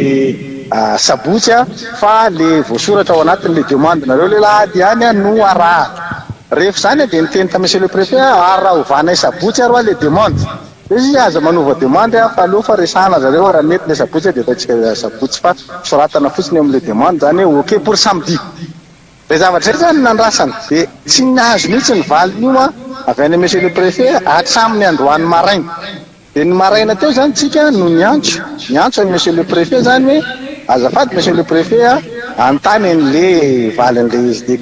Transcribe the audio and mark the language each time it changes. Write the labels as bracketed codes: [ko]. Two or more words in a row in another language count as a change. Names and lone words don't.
[mg] sabotsy fa le voasoratra ao anatin'le demande nareo le lahady ihany no araha rehefa zany dia niteny ta [fr] monsieur le préfet [mg] araha ovanay sabotsy aroa le demande izy aza manova demande fa aloha fa resahana zareo raha mety le sabotsy dia ataontsika sabotsy fa soratana fotsiny amin'le demande zany hoe [fr] ok pour samedi [mg] le zavatra zany nandrasana dia tsy nahazo mihitsy ny valiny io avy any [fr] monsieur le préfet [mg] hatramin'ny androany maraina dia ny maraina teo zany tsika no niantso any [fr] monsieur le préfet [mg] zany hoe azafady [fr] monsieur le préfet [mg] antany an'le valin'le izy de